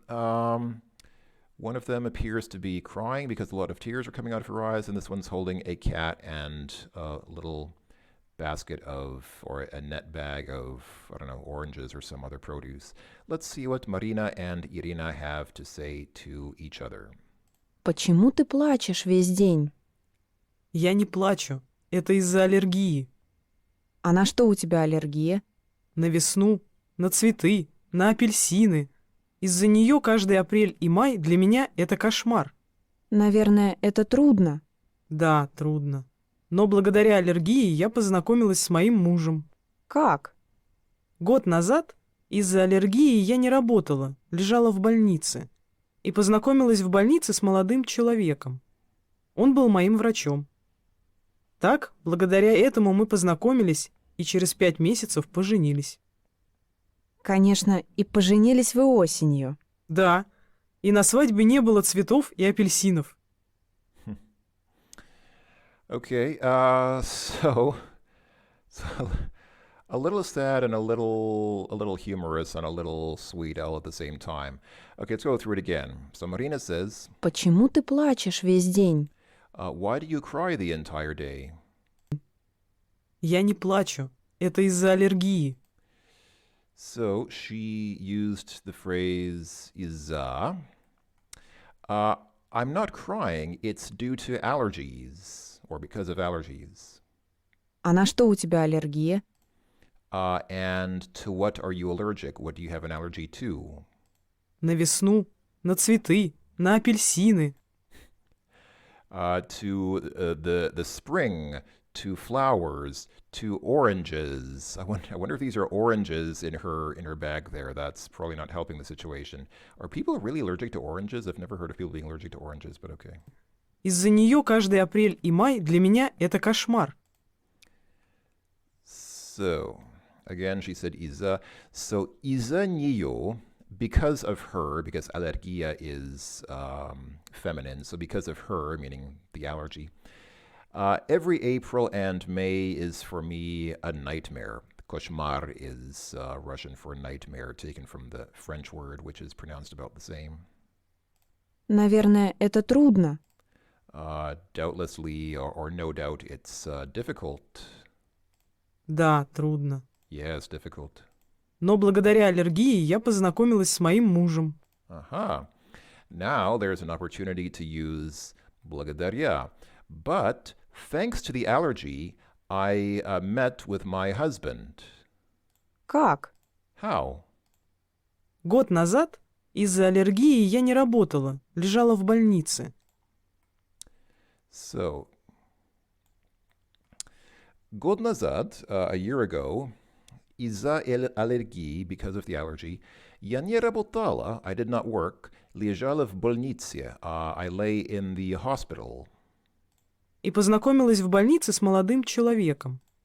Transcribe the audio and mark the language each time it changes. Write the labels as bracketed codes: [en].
[en] One of them appears to be crying because a lot of tears are coming out of her eyes, and this one's holding a cat and a little basket of, or a net bag of, I don't know, oranges or some other produce. Let's see what Marina and Irina have to say to each other. [ru] Почему ты плачешь весь день? Я не плачу. Это из-за аллергии. А на что у тебя аллергия? На весну, на цветы, на апельсины. Из-за нее каждый апрель и май для меня это кошмар. Наверное, это трудно. Да, трудно. Но благодаря аллергии я познакомилась с моим мужем. Как? Год назад из-за аллергии я не работала, лежала в больнице. И познакомилась в больнице с молодым человеком. Он был моим врачом. Так, благодаря этому мы познакомились и через 5 месяцев поженились. Конечно, и поженились вы осенью. Да, и на свадьбе не было цветов и апельсинов. [en] Okay, so a little sad and a little humorous and a little sweet all at the same time. Okay, let's go through it again. So Marina says, [ru] Почему ты плачешь весь день? [en] why do you cry the entire day? [ru] Я не плачу. Это из-за аллергии. [en] So she used the phrase из-за. I'm not crying, it's due to allergies, or because of allergies. [ru] А на что у тебя аллергия? [en] And to what are you allergic? What do you have an allergy to? На весну, на цветы, на апельсины. To the spring, to flowers, to oranges. I wonder if these are oranges in her bag there. That's probably not helping the situation. Are people really allergic to oranges? I've never heard of people being allergic to oranges, but okay. [ru] Из-за нее каждый апрель и май для меня это кошмар. [en] So, again, she said из-за. So, [ru] из-за нее, [en] because of her, because аллергия is feminine, so because of her, meaning the allergy, every April and May is for me a nightmare. Koshmar is Russian for nightmare, taken from the French word, which is pronounced about the same. [ru] Наверное, это трудно. [en] Doubtlessly, or no doubt, it's difficult. [ru] Да, трудно. [en] Yes, difficult. [ru] Но благодаря аллергии я познакомилась с моим мужем. [en] Aha. Now there's an opportunity to use благодаря. But thanks to the allergy, I met with my husband. [ru] Как? [en] How? [ru] Год назад из-за аллергии я не работала, лежала в больнице. [en] So, [ru] год назад, [en] a year ago, [ru] из-за аллергии, [en] because of the allergy, [ru] я не работала, [en] I did not work, [ru] лежала в больнице, [en] I lay in the hospital. [ru] И познакомилась в больнице с молодым человеком.